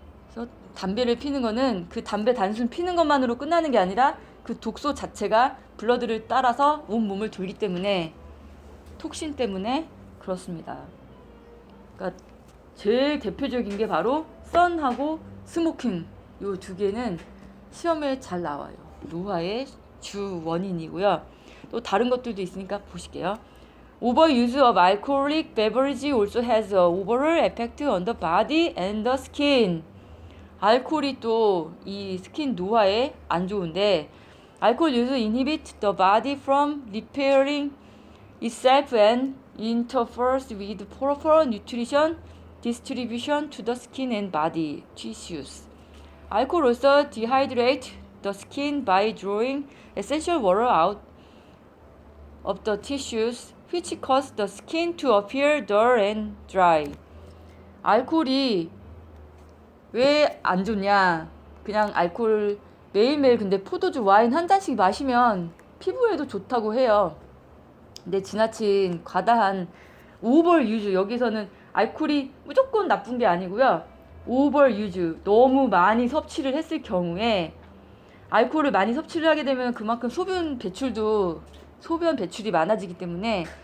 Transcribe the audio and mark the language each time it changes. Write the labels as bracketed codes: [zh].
[ko] 그래서 담배를 피는 거는 그 담배 단순 피는 것만으로 끝나는 게 아니라 그 독소 자체가 블러드를 따라서 온 몸을 돌기 때문에, 톡신 때문에 그렇습니다. 그러니까 제일 대표적인 게 바로 선하고 스모킹, 요 두 개는 시험에 잘 나와요. 노화의 주 원인이고요. 또 다른 것들도 있으니까 보실게요. [en] Overuse of alcoholic beverage also has a overall effect on the body and the skin. [ko] 알코올이 또 이 스킨 노화에 안 좋은데, [en] alcohol use inhibits the body from repairing itself and interferes with proper nutrition distribution to the skin and body tissues. Alcohol also dehydrates the skin by drawing essential water out of the tissues, which cause the skin to appear dull and dry. [ko] 알코올이 왜 안 좋냐? 그냥 알코올 매일매일 근데 포도주 와인 한 잔씩 마시면 피부에도 좋다고 해요. 근데 지나친 과다한 오버 유즈, 여기서는 알코올이 무조건 나쁜 게 아니고요. 오버 유즈, 너무 많이 섭취를 했을 경우에, 알코올을 많이 섭취를 하게 되면 그만큼 소변 배출이 많아지기 때문에